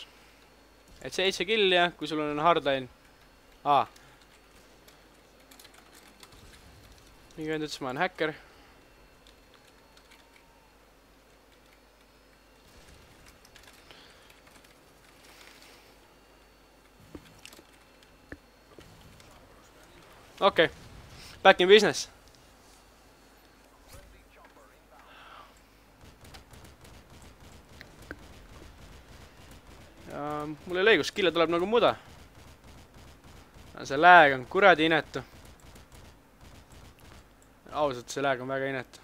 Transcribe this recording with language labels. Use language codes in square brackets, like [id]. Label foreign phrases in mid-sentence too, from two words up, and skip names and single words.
[et] Et 7 kill ja kui sul on hardline. Mingi vend ütles, ma olen häkker. Okei. [en] Back in business. [et] Mul ei ole õigus, kille tuleb nagu muda. See lag on kuradi inetu. Ausalt, see lag on väga inetu.